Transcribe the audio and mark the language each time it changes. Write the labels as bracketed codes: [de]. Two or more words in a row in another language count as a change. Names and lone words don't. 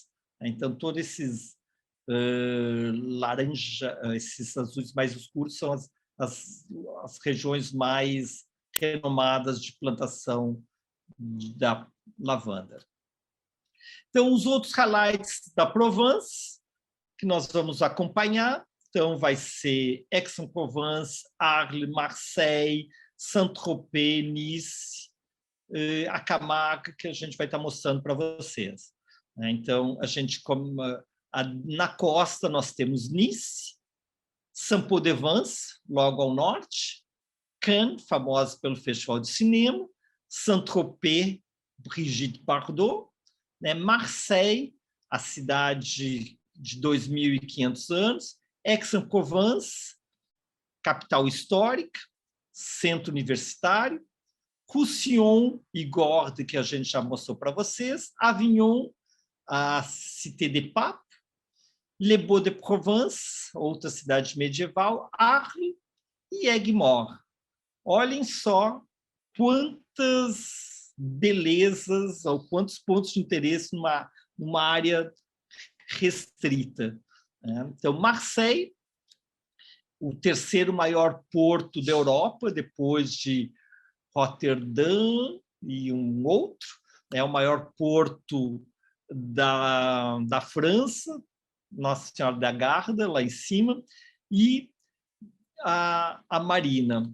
[pt] Então, todos esses laranja, esses azuis mais escuros são as regiões mais renomadas de plantação da lavanda. Então, os outros highlights da Provence, que nós vamos acompanhar, então vai ser Aix-en-Provence, Arles, Marseille, Saint-Tropez, Nice, a Camargue, que a gente vai estar mostrando para vocês. Então, na costa nós temos Nice, Saint-Paul-de-Vence, logo ao norte, Cannes, famosa pelo Festival de Cinema, Saint-Tropez, Brigitte Bardot, né? Marseille, a cidade de 2.500 anos, Aix-en-Provence, capital histórica, centro universitário, Roussillon e Gordes, que a gente já mostrou para vocês, Avignon, a Cité des Papes, Les Baux-de-Provence, outra cidade medieval, Arles e Aigues-Mortes. Olhem só quantas belezas ou quantos pontos de interesse numa área restrita. Então, Marseille, o terceiro maior porto da Europa, depois de Roterdã e um outro, é o maior porto da França, Nossa Senhora da Garda, lá em cima, e a Marina.